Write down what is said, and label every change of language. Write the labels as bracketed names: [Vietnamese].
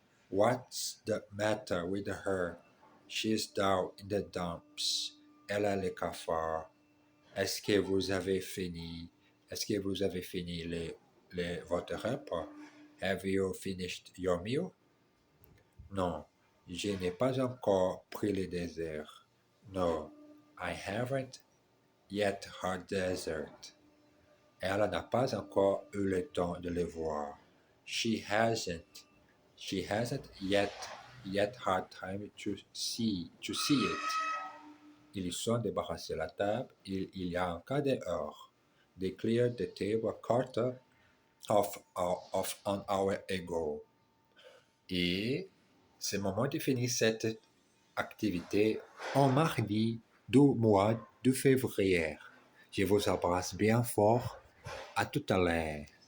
[English] What's the matter with her? She's down in the dumps. [French] Elle a le cafard. Est-ce que vous avez fini? Est-ce que vous avez fini votre repas? [English] Have you finished your meal? [French] Non, je n'ai pas encore pris le dessert. [English] No, I haven't yet had dessert. [French] Elle n'a pas encore eu le temps de le voir. [English] She hasn't yet had time to see it. [French] Ils sont débarrassés de la table. Il y a un quart d'heure. [English] They cleared the table a quarter of an hour ago. [French] Et c'est le moment de finir cette activité en mardi du mois de février. Je vous embrasse bien fort. À tout à l'heure.